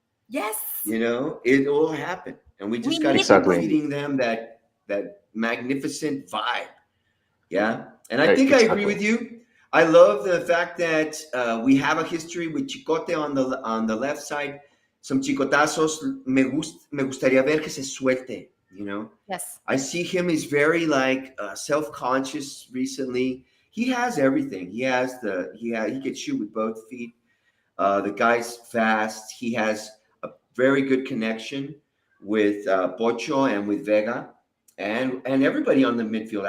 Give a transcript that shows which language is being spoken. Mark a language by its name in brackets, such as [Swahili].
[English] yes, it will happen. And we just got to keep feeding them that magnificent vibe. Yeah. And I think I agree with you. I love the fact that we have a history with Chicote on the left side. Some chicotazos. [Spanish] Me gustaría ver que se suelte, [English] Yes. I see him is very self-conscious recently. He has everything. He can shoot with both feet. The guy's fast. He has a very good connection with Pocho and with Vega and everybody on the midfield.